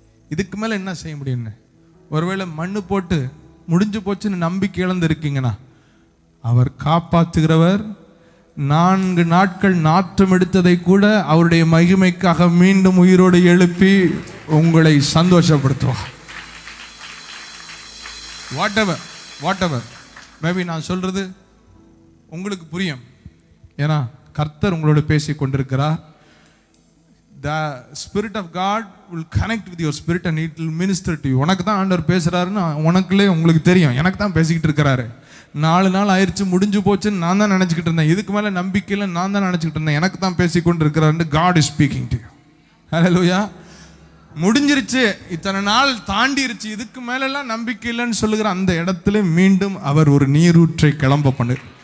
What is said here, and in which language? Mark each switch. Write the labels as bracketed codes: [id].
[ta] இதுக்கு மேல என்ன செய்ய முடியும்னு ஒருவேளை மண்ணு போட்டு முடிஞ்சு போச்சுன்னு நம்பிக்கை இழந்து இருக்கீங்கன்னா, அவர் காப்பாற்றுகிறவர் 4 நாட்கள் நாற்றம் எடுத்ததை கூட அவருடைய மகிமைக்காக மீண்டும் உயிரோடு எழுப்பி உங்களை சந்தோஷப்படுத்துவார். [en] whatever maybe [ta] நான் சொல்றது உங்களுக்கு புரியும். ஏன்னா கர்த்தர் உங்களோட பேசி கொண்டிருக்கிறார். [en] The Spirit of God will connect with your spirit and it will minister to you. [ta] உனக்கு தான் ஆண்டவர் பேசுறாருன்னு உனக்குள்ளே உங்களுக்கு தெரியும். எனக்கு தான் பேசிக்கிட்டு இருக்கிறாரு. 4 நாள் ஆயிடுச்சு, முடிஞ்சு போச்சுன்னு நான் தான் நினச்சிக்கிட்டு இருந்தேன். இதுக்கு மேலே நம்பிக்கையில் நான் தான் நினச்சிக்கிட்டு இருந்தேன். எனக்கு தான் பேசி கொண்டு இருக்கிறாருன்னு [en] God is speaking to you. [ta] ஹல்லேலூயா. முடிஞ்சிருச்சு, இத்தனை நாள் தாண்டிருச்சு, இதுக்கு மேலெல்லாம் நம்பிக்கை இல்லைன்னு சொல்லுகிற அந்த இடத்துல மீண்டும் அவர் ஒரு நீரூற்றை கிளம்ப பண்ணு.